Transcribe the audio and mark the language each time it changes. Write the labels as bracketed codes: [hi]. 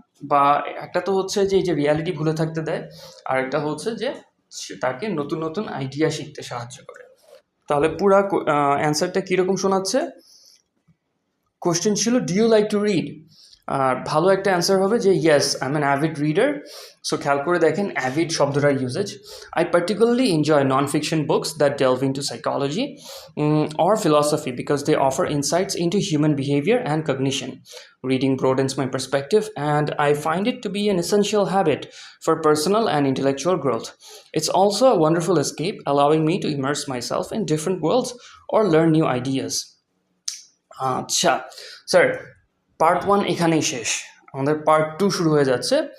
[bn] বা একটা তো হচ্ছে যে এই যে রিয়ালিটি ভুলে থাকতে দেয়, আর একটা হচ্ছে যে তাকে নতুন নতুন আইডিয়া শিখতে সাহায্য করে। তাহলে পুরা অ্যান্সারটা কীরকম শোনাচ্ছে? কোশ্চেন ছিল [en] do you like to read, [bn] আর ভালো একটা অ্যান্সার হবে যে [en] Yes I am an avid reader. [bn] So খেয়াল করে দেখেন অ্যাভিড শব্দটার uses. [en] I particularly enjoy non fiction books that delve into psychology or philosophy because they offer insights into human behavior and cognition. Reading broadens my perspective and I find it to be an essential habit for personal and intellectual growth. It's also a wonderful escape, allowing me to immerse myself in different worlds or learn new ideas. [bn] আচ্ছা sir, part 1 এখানেই শেষ, আমাদের part 2 শুরু হয়ে যাচ্ছে।